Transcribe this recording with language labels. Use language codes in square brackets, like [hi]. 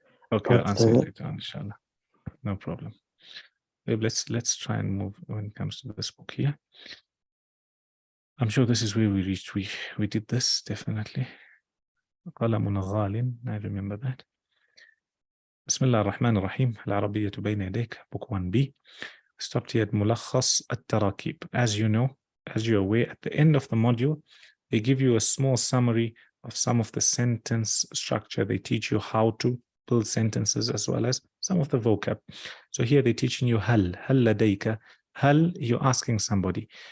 [en] Okay, I'll answer it later on, inshallah. No problem. Let's try and move when it comes to this book here. I'm sure this is where we reached. We did this definitely. [ar] قلم غال, [en] I remember that. [ar] بسم الله الرحمن الرحيم. العربية بين يديك, [en] book 1b. Stopped here at [ar] ملخص التراكيب. [en] As you know, as you're aware, at the end of the module, they give you a small summary of some of the sentence structure. They teach you how to build sentences as well as some of the vocab. So here they're teaching you hal ladayka. Hal, you're asking somebody.